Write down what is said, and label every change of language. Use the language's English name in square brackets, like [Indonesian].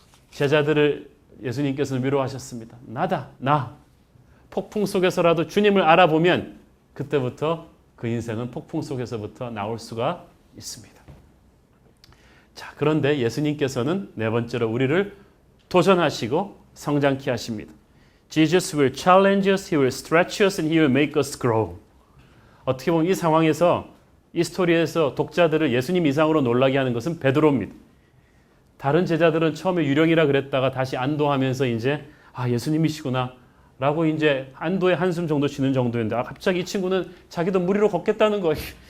[Korean] 제자들을 예수님께서는 위로하셨습니다. 나다, 나. 폭풍 속에서라도 주님을 알아보면 그때부터 그 인생은 폭풍 속에서부터 나올 수가 있습니다. 자, 그런데 예수님께서는 네 번째로 우리를 도전하시고 성장케 하십니다. [English] Jesus will challenge us, He will stretch us, and He will make us grow. [Korean] 어떻게 보면 이 상황에서 이 스토리에서 독자들을 예수님 이상으로 놀라게 하는 것은 베드로입니다. 다른 제자들은 처음에 유령이라 그랬다가 다시 안도하면서 이제 예수님이시구나 라고 이제 안도의 한숨 정도 쉬는 정도였는데 갑자기 이 친구는 자기도 물 위로 걷겠다는 거예요.